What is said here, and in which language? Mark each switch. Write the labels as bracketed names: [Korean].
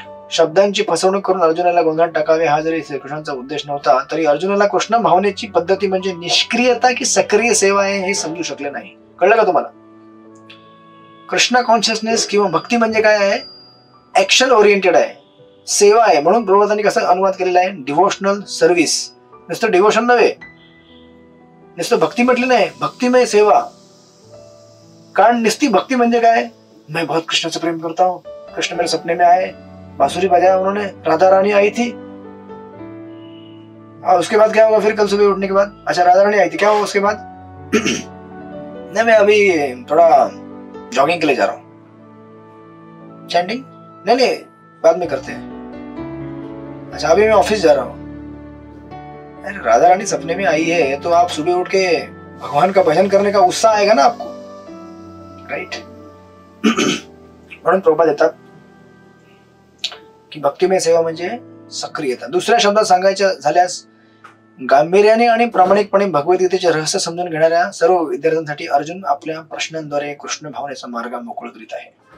[Marathi] शब्दांची फसवणूक करून अर्जुनाला गोंधळात टाकावे हा जरी श्रीकृष्णांचा उद्देश नव्हता, तरी अर्जुनाला कृष्ण भावनेची पद्धती म्हणजे निष्क्रियता की सक्रिय सेवा आहे हे समजू शकले नाही। कळलं का तुम्हाला? कृष्ण कॉन्शियसनेस किंवा भक्ती म्हणजे काय आहे, ऍक्शन ओरिएंटेड आहे, सेवा आहे। म्हणून प्रभुपादांनी कसा अनुवाद केलेला आहे, डिव्होशनल सर्व्हिस। नुसतं डिव्होशन नव्हे, नुसतं भक्ती म्हटली नाही, भक्तिमय सेवा। कारण निस्ती भक्ती म्हणजे काय, [Hindi] मैं बहुत कृष्ण से प्रेम करता हूँ, कृष्ण मेरे सपने में आए, बांसुरी बजाया उन्होंने, राधा रानी आई थी, और उसके बाद क्या होगा फिर कल सुबह उठने के बाद, अच्छा राधा रानी आई थी, क्या हुआ उसके बाद? नहीं मैं अभी थोड़ा जॉगिंग के लिए जा रहा हूँ। चैंटिंग नहीं बाद में करते हैं। अच्छा अभी मैं ऑफिस जा रहा हूँ। अरे राधा रानी सपने में आई है तो आप सुबह उठ के भगवान का भजन करने का उत्साह आएगा ना आपको, राइट। [Marathi] म्हणून प्रभुपाद देतात की भक्तिमय सेवा म्हणजे सक्रियता। दुसऱ्या शब्दात सांगायचं झाल्यास गांभीर्याने आणि प्रामाणिकपणे भगवद्गीतेचे रहस्य समजून घेणाऱ्या सर्व विद्यार्थ्यांसाठी अर्जुन आपल्या प्रश्नांद्वारे कृष्ण भावनेचा मार्ग मोकळ करीत आहे।